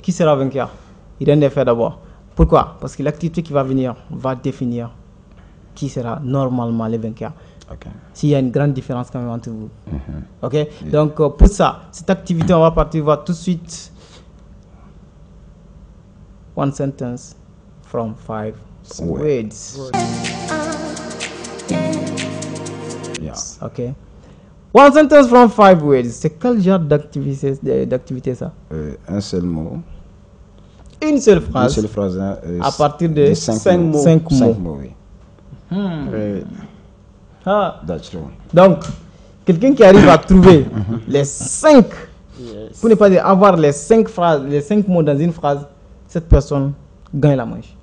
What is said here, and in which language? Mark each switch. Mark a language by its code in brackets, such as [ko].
[fr] qui sera vainqueur? Il vient de faire d'abord. Pourquoi? Parce que l'activité qui va venir va définir qui sera normalement le vainqueur. Ok. S'il y a une grande différence quand même entre vous. Ok? Donc, pour ça, cette activité, on va partir voir tout de suite. [en] One sentence from 5 words. Yes. [fr] Ok? [en] One sentence from 5 words. [fr] C'est quel genre d'activité ça? Un seul mot. Une seule Une phrase. seule phrase. À partir de cinq mots. cinq mots. 5 mots, oui. Ah. [en] That's true. [fr] Donc, quelqu'un qui arrive à trouver les 5, pour ne pas dire avoir les 5 phrases, les 5 mots dans une phrase, cette personne gagne la manche.